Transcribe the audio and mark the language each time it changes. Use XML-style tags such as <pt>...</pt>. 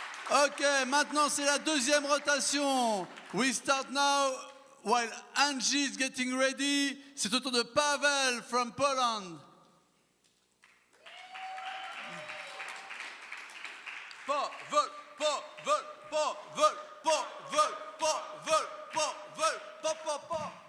<fr>Ok, maintenant c'est la deuxième rotation.</fr> <en>We start now while Angie is getting ready.</en> <fr>C'est au tour de Pavel</fr> <en>from Poland. Pavel, Pavel, Pavel, Pavel, Pavel, Pavel, Pavel,</en>